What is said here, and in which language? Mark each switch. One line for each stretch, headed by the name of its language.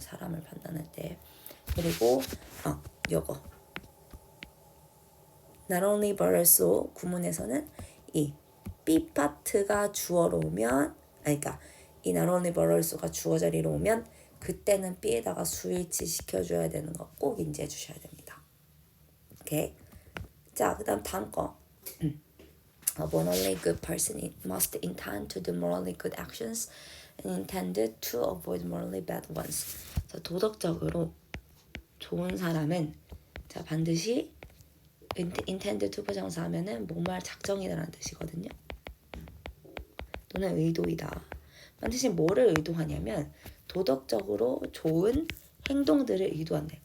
Korean: 사람을 판단할 때. 그리고 요거 not only but also 구문에서는 이 B 파트가 주어로 오면 그러니까 이 not only but also가 주어 자리로 오면 그때는 B에다가 스위치 시켜줘야 되는 거 꼭 인지해 주셔야 됩니다. 오케이. 자, 그 다음 거.
English: A morally good person must intend to do morally good actions and intended to avoid morally bad ones.
Korean: 자, 도덕적으로 좋은 사람은 자, 반드시 intended to 부정사 하면은 뭐뭐할 작정이라는 뜻이거든요. 또는 의도이다. 반드시 뭐를 의도하냐면 도덕적으로 좋은 행동들을 의도한대.